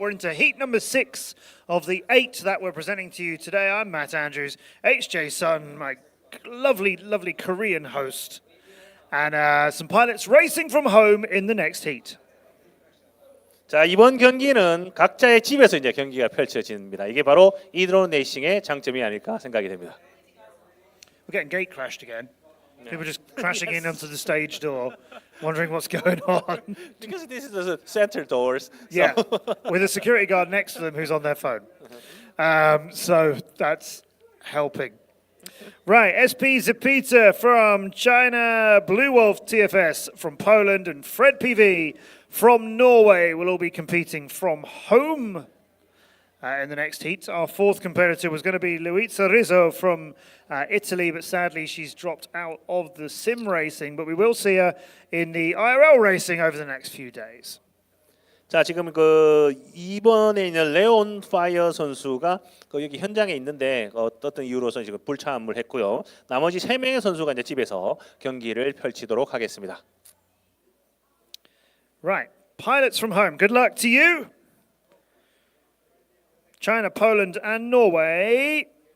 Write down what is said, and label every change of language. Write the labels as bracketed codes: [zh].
[en] We're into heat number 6 of the 8 that we're presenting to you today. I'm Matt Andrews, HJ Sun, my lovely, lovely Korean host, and some pilots racing from home in the next heat. [ko] 자, 이번 경기는 각자의 집에서 이제 경기가 펼쳐집니다. 이게 바로 이드론 레이싱의 장점이 아닐까 생각이 됩니다. [en] We're getting gate crashed again. People just crashing in onto the stage door, wondering what's going on. Because this is the center doors. Yeah, with a security guard next to them who's on their phone. So that's helping. Right, SP Zapita from China, Blue Wolf TFS from Poland, and Fred PV from Norway will all be competing from home in the next heat. Our fourth competitor was going to be Luisa Rizzo from Italy, but sadly she's dropped out of the sim racing, but we will see her in the IRL racing over the next few days. [ko] 자, 지금 그 이번에 있는 레온 파이어 선수가 여기 현장에 있는데 어떤 이유로서 지금 불참을 했고요. 나머지 3명의 선수가 이제 집에서 경기를 펼치도록 하겠습니다. [en] Right, pilots from home, good luck to you. China, Poland, and Norway.